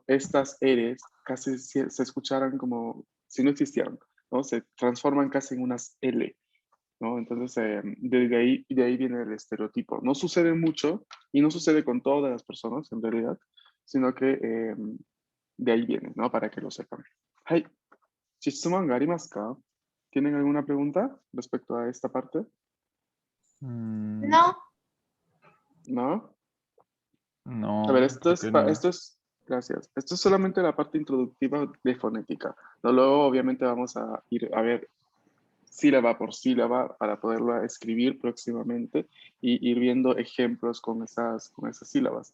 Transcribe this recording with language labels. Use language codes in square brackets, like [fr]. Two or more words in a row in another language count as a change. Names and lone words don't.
[es] Estas eres casi se escucharan como si no existieran, ¿no? Se transforman casi en unas L, ¿no? Entonces, de ahí viene el estereotipo. No sucede mucho y no sucede con todas las personas, en realidad, sino que de ahí viene, ¿no? Para que lo sepan. [ja] Hai, ¿質問がありますか? [es] ¿Tienen alguna pregunta respecto a esta parte? Mm, No, ¿No? A ver, no, creo que no. gracias. Esto es solamente la parte introductiva de fonética. ¿No? Luego, obviamente, vamos a ir a ver sílaba por sílaba para poderla escribir próximamente y ir viendo ejemplos con esas sílabas.